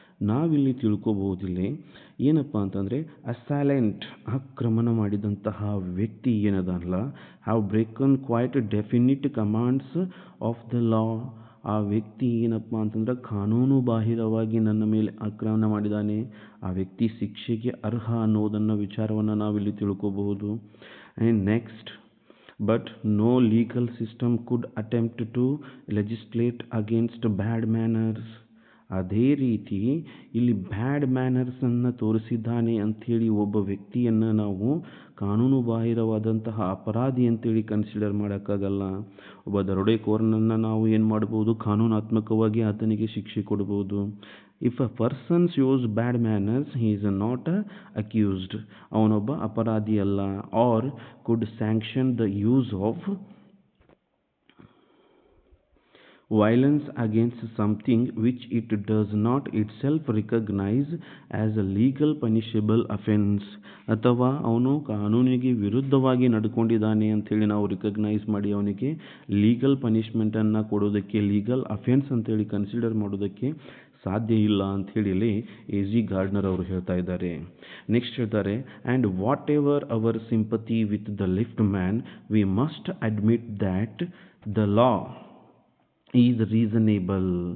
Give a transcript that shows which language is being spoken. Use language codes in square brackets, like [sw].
[kn] ನಾವಿಲ್ಲಿ ತಿಳ್ಕೊಬೋದಿಲ್ಲಿ ಏನಪ್ಪ ಅಂತಂದರೆ, ಅಸೈಲೆಂಟ್ ಆಕ್ರಮಣ ಮಾಡಿದಂತಹ ವ್ಯಕ್ತಿ ಏನದಲ್ಲ, [en] Have broken quite definite commands of the law. [kn] ಆ ವ್ಯಕ್ತಿ ಏನಪ್ಪ ಅಂತಂದ್ರೆ ಕಾನೂನು ಬಾಹಿರವಾಗಿ ನನ್ನ ಮೇಲೆ ಆಕ್ರಮಣ ಮಾಡಿದ್ದಾನೆ, ಆ ವ್ಯಕ್ತಿ ಶಿಕ್ಷೆಗೆ ಅರ್ಹ ಅನ್ನೋದನ್ನು ವಿಚಾರವನ್ನು ನಾವಿಲ್ಲಿ ತಿಳ್ಕೋಬಹುದು. And next, [en] but no legal system could attempt to legislate against bad manners. [kn] ಅದೇ ರೀತಿ ಇಲ್ಲಿ ಬ್ಯಾಡ್ ಮ್ಯಾನರ್ಸನ್ನು ತೋರಿಸಿದ್ದಾನೆ ಅಂಥೇಳಿ ಒಬ್ಬ ವ್ಯಕ್ತಿಯನ್ನು ನಾವು ಕಾನೂನು ಬಾಹಿರವಾದಂತಹ ಅಪರಾಧಿ ಅಂತೇಳಿ ಕನ್ಸಿಡರ್ ಮಾಡೋಕ್ಕಾಗಲ್ಲ. ಒಬ್ಬ ದರೋಡೆಕೋರನನ್ನು ನಾವು ಏನು ಮಾಡ್ಬೋದು, ಕಾನೂನಾತ್ಮಕವಾಗಿ ಆತನಿಗೆ ಶಿಕ್ಷೆ ಕೊಡ್ಬೋದು. [en] if a person shows bad manners he is not accused, [kn] ಅವನೊಬ್ಬ ಅಪರಾಧಿ ಅಲ್ಲ. [en] Or could sanction the use of violence against something which it does not itself recognize as a legal punishable offense. [kn] ಅಥವಾ ಅವನು ಕಾನೂನಿಗೆ ವಿರುದ್ಧವಾಗಿ ನಡ್ಕೊಂಡಿದ್ದಾನೆ ಅಂಥೇಳಿ ನಾವು ರಿಕಗ್ನೈಸ್ ಮಾಡಿ ಅವನಿಗೆ ಲೀಗಲ್ ಪನಿಷ್ಮೆಂಟನ್ನು ಕೊಡೋದಕ್ಕೆ, ಲೀಗಲ್ ಅಫೆನ್ಸ್ ಅಂತೇಳಿ ಕನ್ಸಿಡರ್ ಮಾಡೋದಕ್ಕೆ ಸಾಧ್ಯ ಇಲ್ಲ ಅಂಥೇಳಿ ಎ.ಜಿ. ಗಾರ್ಡ್ನರ್ ಅವರು ಹೇಳ್ತಾ ಇದ್ದಾರೆ. ನೆಕ್ಸ್ಟ್ ಹೇಳ್ತಾರೆ, [en] And whatever our sympathy with the lift man we must admit that the law is reasonable.